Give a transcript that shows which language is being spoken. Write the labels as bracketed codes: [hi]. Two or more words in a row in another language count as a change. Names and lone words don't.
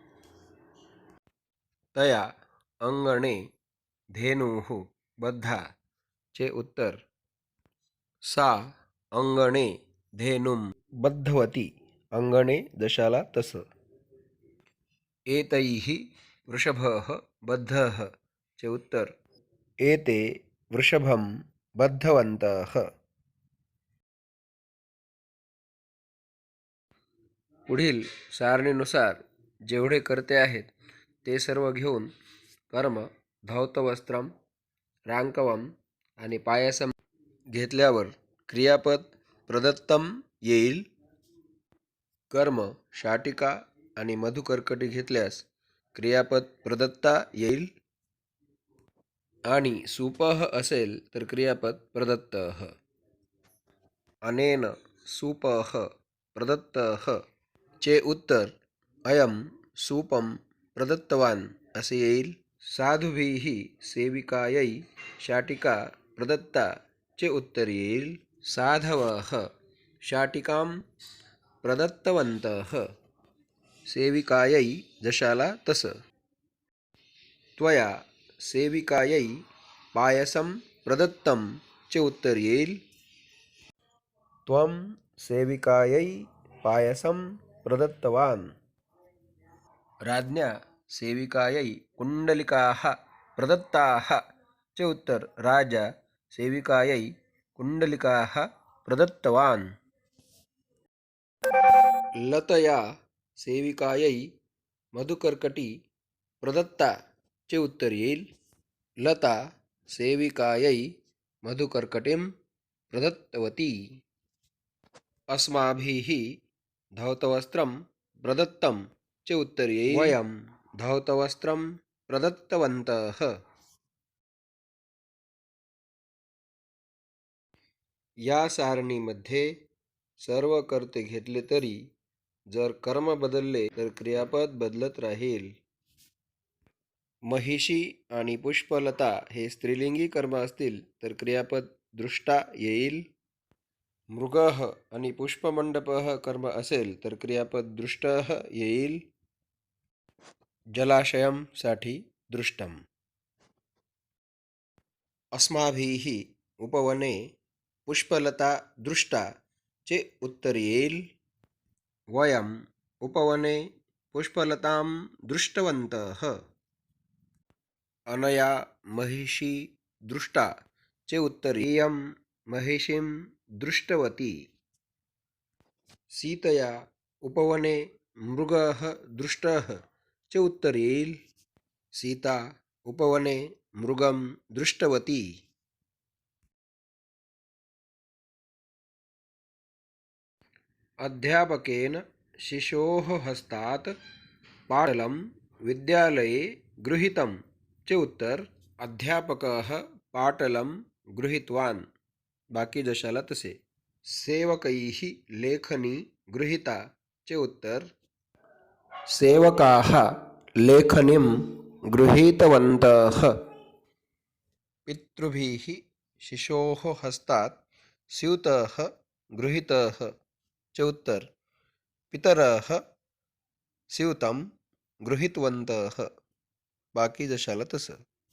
[sa] तया अंगणे धेनुः बद्धा [mr] चे उत्तर [sa] सा अंगणे धेनुं बद्धवती. [mr] अंगणे दशाला तस. [sa] एतैः वृषभः बद्धः [mr] चे उत्तर [sa] एते वृषभं बद्धवन्तः. [mr] पुढील सारणीनुसार जेवढे कर्ते आहेत ते सर्व घेऊन कर्म धौतवस्त्रम, रांकवम आणि पायसम घेतल्यावर क्रियापद प्रदत्तम येईल. कर्म शाटिका आणि मधुकर्कटी घेतल्यास क्रियापद प्रदत्ता येईल. आणि सूपः असेल तर क्रियापद प्रदत्तः. [sa] अनेन सूपः प्रदत्तः [mr] चे उत्तर [sa] अयम सूपम प्रदत्तवान [mr] असे येईल. [sa] साधुभिः सेविकायै शाटिका प्रदत्ता [mr] चे उत्तर येईल [sa] साधवः शाटिकां प्रदत्तवन्तः. [mr] सेविकायै जशाला तसं. [sa] त्वया सेविकायै पायसं प्रदत्तं [mr] चे उत्तर येईल [sa] त्वं सेविकायै पायसं प्रदत्तवान्. राज्ञा सेविकायै कुण्डलिकाः प्रदत्ताः [mr] चे उत्तर [sa] राजा सेविकायै कुण्डलिकाः प्रदत्तवान्. लतया सेविकायै मधुकर्कटी प्रदत्ता [mr] चे उत्तर येईल [sa] लता सेविकायै मधुकर्कटीं प्रदत्तवती. अस्माभिः धौतवस्त्रं प्रदत्तं [mr] चे उत्तर येईल [sa] वयं धौतवस्त्रं प्रदत्तवन्तः. [mr] या सारणीमध्ये सर्व कर्ते घेतले तरी जर कर्म बदलले तर क्रियापद बदलत राहील. महिषी आणि पुष्पलता हे स्त्रीलिंगी कर्म असतील तर क्रियापद दृष्टा येईल. मृगः आणि पुष्पमंडपः कर्म असेल तर क्रियापद दृष्टः येईल. जलाशयम साठी दृष्टम. [sa] अस्माभिः उपवने पुष्पलता दृष्टा [mr] चे उत्तर येईल [sa] वयम उपवने पुष्पलतां दृष्टवन्तः. अनया महिषी दृष्टा [mr] चे उत्तर [sa] इयं महिषीं दृष्टवती. सीतया उपवने मृगः दृष्टः [mr] चे उत्तर येईल [sa] सीता उपवने मृगं दृष्टवती. अध्यापकेन शिशोः हस्तात् पाटलं विद्यालये गृहीतं [mr] चे उत्तर [sa] अध्यापकः पाटलं गृहीतवान्. [mr] बाकी जशाला तसे. [sa] सेवकैः लेखनी गृहीता [mr] चे उत्तर [sa] सेवकाः लेखनीं गृहीतवन्तः. पितृभिः शिशोः हस्तात् स्यूतः गृहीतः [mr] चे उत्तर [sa] पितरः स्यूतं गृहीतवन्तः. [mr] बाकी जशाला तसं.